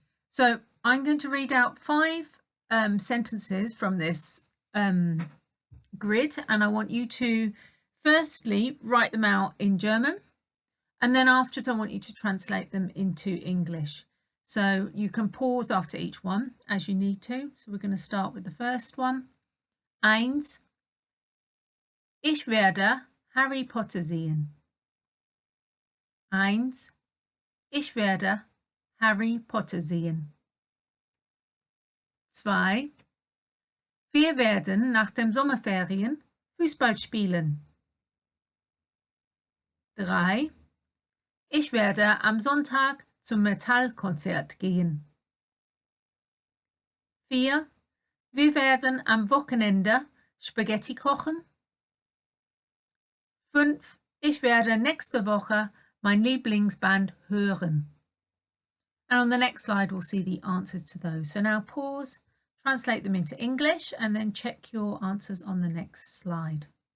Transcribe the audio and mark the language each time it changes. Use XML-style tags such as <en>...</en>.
<en>So I'm going to read out 5 sentences from this grid, and I want you to firstly write them out in German, and then afterwards I want you to translate them into English. So you can pause after each one as you need to. So we're going to start with the first one. 1.</en> <de>Ich werde Harry Potter sehen. 1. Ich werde Harry Potter sehen. 2. Wir werden nach dem Sommerferien Fußball spielen. 3. Ich werde am Sonntag zum Metallkonzert gehen. 4. Wir werden am Wochenende Spaghetti kochen. 5. Ich werde nächste Woche mein Lieblingsband hören.</de> <en>And on the next slide, we'll see the answers to those. So now pause, translate them into English, and then check your answers on the next slide.</en>